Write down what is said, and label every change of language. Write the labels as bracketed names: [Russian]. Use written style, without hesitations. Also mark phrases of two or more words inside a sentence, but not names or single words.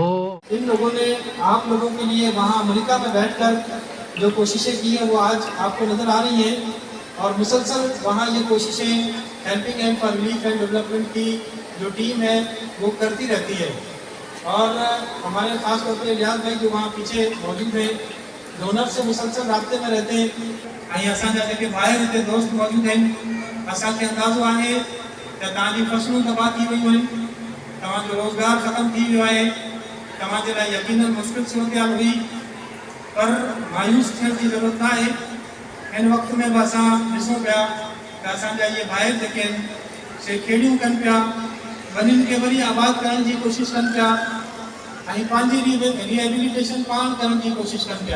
[Urdu] ان لوگوں نے آپ لوگوں کے لیے وہاں امریکہ میں بیٹھ کر جو کوششیں کی ہیں وہ آج آپ کو نظر آ رہی ہیں، اور مسلسل وہاں یہ کوششیں ہیلپنگ اینڈ فار ریلیف اینڈ ڈیولپمنٹ کی جو ٹیم ہے وہ کرتی رہتی ہے۔ اور ہمارے خاص طور پہ ریاض بھائی جو وہاں پیچھے موجود ہیں، ڈونر سے مسلسل رابطے میں رہتے ہیں۔ [Sindhi] ऐं असांजा जेके ॿाहिरि हिते दोस्त मौजूदु आहिनि, असांखे अंदाज़ो आहे त तव्हांजी फसलूं तबाह थी वियूं आहिनि, तव्हांजो रोज़गार ख़तमु थी वियो आहे, तव्हांजे लाइ यकीनन मुश्किल सूरत हुई, पर मायूस थियण जी ज़रूरत न आहे। हिन वक़्त में बि असां ॾिसूं पिया त असांजा इहे ॿाहिरि जेके आहिनि से खेड़ियूं कनि पिया, वञनि खे वरी आबाद करण जी कोशिशि कनि पिया, ऐं पंहिंजी रिहेबिलिटेशन पाण करण जी कोशिशि कनि पिया।